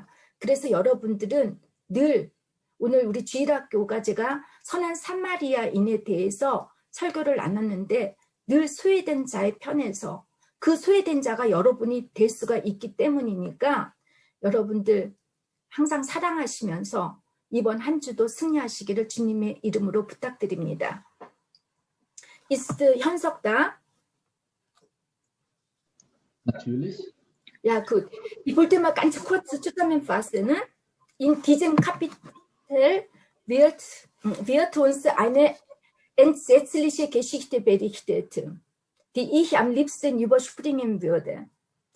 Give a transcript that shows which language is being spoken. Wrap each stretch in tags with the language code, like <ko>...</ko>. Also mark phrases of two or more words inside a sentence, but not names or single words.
<ko>그래서 여러분들은 늘, 오늘 우리 주일학교가 제가 선한 사마리아인에 대해서 설교를 나눴는데 늘 소외된 자의 편에서, 그 소외된 자가 여러분이 될 수가 있기 때문이니까 여러분들 항상 사랑하시면서 이번 한 주도 승리하시기를 주님의 이름으로 부탁드립니다.</ko> <de>Ist 현석 da? Natürlich. Ja, gut. Ich wollte mal ganz kurz zusammenfassen. In diesem Kapitel wird uns eine entsetzliche Geschichte berichtet, die ich am liebsten überspringen würde.</de>